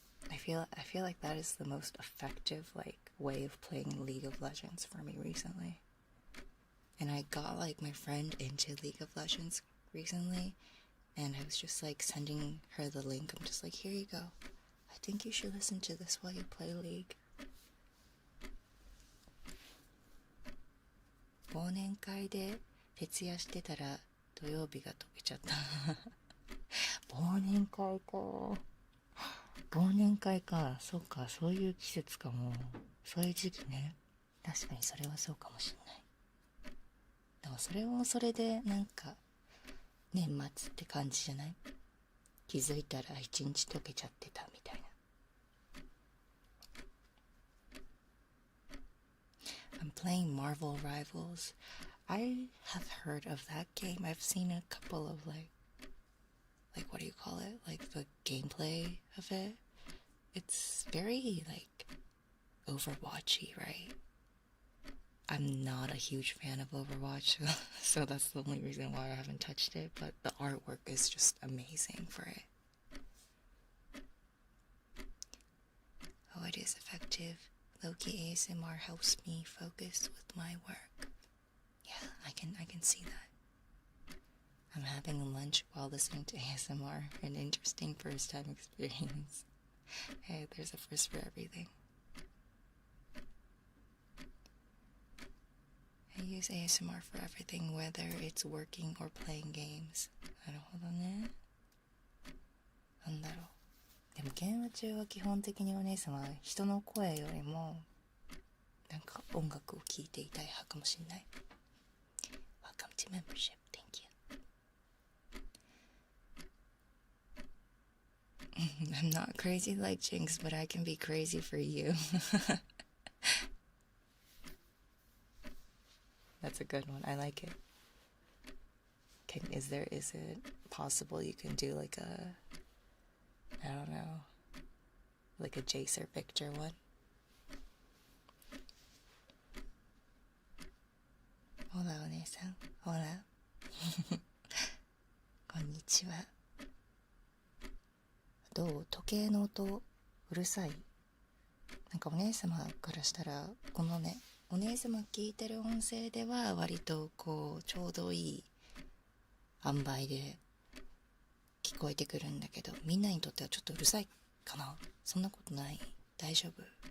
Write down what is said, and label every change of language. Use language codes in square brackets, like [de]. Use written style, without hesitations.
[en] I feel like that is the most effective like way of playing League of Legends for me recently. And I got like my friend into League of Legends recently, and I was just like sending her the link. I'm just like, here you go. I think you should listen to this while you play League. [ja] 忘年会で徹夜してたら土曜日が解けちゃった忘年会か。忘年会か。そうか、そういう季節かも。そういう時期ね。確かにそれはそうかもしんない。でもそれもそれでなんか年末って感じじゃない？気づいたら一日解けちゃってたみたいな。 [en] I'm playing Marvel Rivals. I have heard of that game. I've seen a couple of like what do you call it? Like the gameplay of it. It's very like Overwatchy, right? I'm not a huge fan of Overwatch, so that's the only reason why I haven't touched it, but the artwork is just amazing for it. Oh, it is effective. Loki ASMR helps me focus with my work. Yeah, I can see that. I'm having lunch while listening to ASMR, an interesting first time experience. Hey, there's a first for everything. I use ASMR for everything, whether it's working or playing games. [ja] なるほどね。なんだろう。でもゲーム中は基本的にお姉様は人の声よりもなんか音楽を聴いていたい派かもしれない。 [en] Welcome to membership. Thank you. I'm not crazy like Jinx, but I can be crazy for you. That's a good one. I like it. Is it possible you can do like a, I don't know, like a Jace or Victor one? [ja] ほらお姉さん、ほらこんにちは。どう？時計の音うるさい？なんかお姉様からしたらこのね、お姉様聞いてる音声では割とこうちょうどいい塩梅で聞こえてくるんだけど、みんなにとってはちょっとうるさいかな？そんなことない？大丈夫？